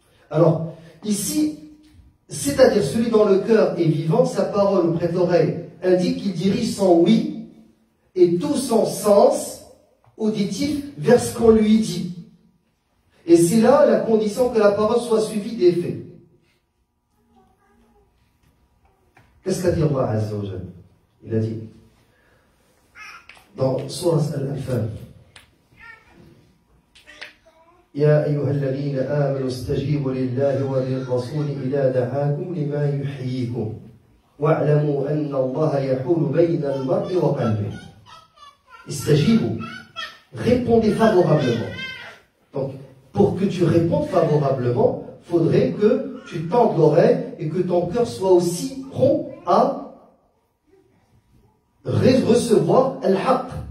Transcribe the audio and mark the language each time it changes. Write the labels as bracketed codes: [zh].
[fr] Alors, ici, c'est-à-dire celui dont le cœur est vivant, sa parole auprès de l'oreille indique qu'il dirige son oui et tout son sens auditif vers ce qu'on lui dit. Et c'est là la condition que la parole soit suivie des faits. Qu'est-ce qu'a dit Allah Azza wa Jalla? Il a dit dans Surah Al-Anfal: [ar] يا أيها الذين آمنوا استجيبوا لله وللرسول إذا دعاكم لما يحييكم واعلموا أن الله يحول بين المرء وقلبه. [fr] استجيبوا, répondez favorablement. Donc, pour que tu répondes favorablement, il faudrait que tu tendes l'oreille et que ton cœur soit aussi prompt à recevoir al-haqq.